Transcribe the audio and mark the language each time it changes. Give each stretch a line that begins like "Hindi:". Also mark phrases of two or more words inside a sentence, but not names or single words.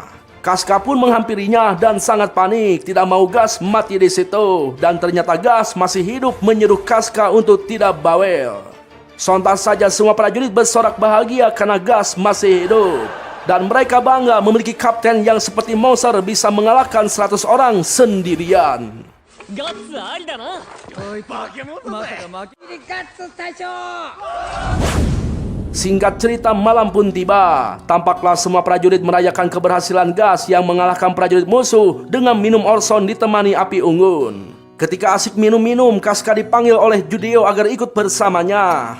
Indonesian: Casca pun menghampirinya dan sangat panik, tidak mau gas mati di situ. Dan ternyata gas masih hidup menyuruh Casca untuk tidak bawel. Sontak saja semua prajurit bersorak bahagia karena Gas masih hidup. Dan mereka bangga memiliki kapten yang seperti Mouser bisa mengalahkan 100 orang sendirian.
Japanese: ガッツありだな。おい、化け物だぜ。ガッツ隊長。
Indonesian: Singkat cerita, malam pun tiba. Tampaklah semua prajurit merayakan keberhasilan Gas yang mengalahkan prajurit musuh dengan minum Orson ditemani api unggun. Ketika asik minum-minum, Casca dipanggil oleh Judeo agar ikut bersamanya.